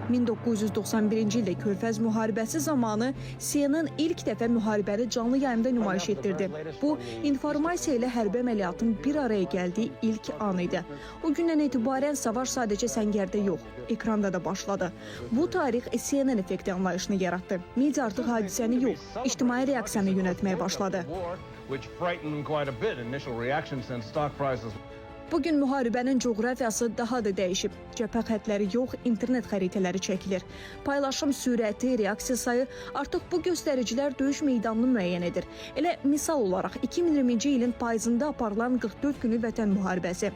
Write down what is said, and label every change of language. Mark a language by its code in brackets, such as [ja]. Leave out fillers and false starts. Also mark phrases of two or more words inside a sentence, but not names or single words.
[az] 1991-ci ildə Körfəz müharibəsi zamanı CNN ilk dəfə müharibəni canlı yayımda nümayiş etdirdi. Bu, informasiya ilə hərbi əməliyyatın bir araya gəldiyi ilk an idi. O gündən etibarən savaş sadəcə səngərdə yox, ekranda da başladı. Bu tarix CNN effekti anlayışını yaratdı. Media artıq hadisəni yox, ictimai reaksiyanı yönətməyə başladı. [en] Which frightened quite a bit initial reaction since stock prices. [az] Bugün müharibənin coğrafiyası daha da dəyişib. Cəbhə xətləri yox, internet xəritələri çəkilir. Paylaşım sürəti, reaksiya sayı artıq bu göstəricilər döyüş meydanını müəyyən edir. Elə misal olaraq 2020-ci ilin payızında aparılan 44 günlük vətən müharibəsi.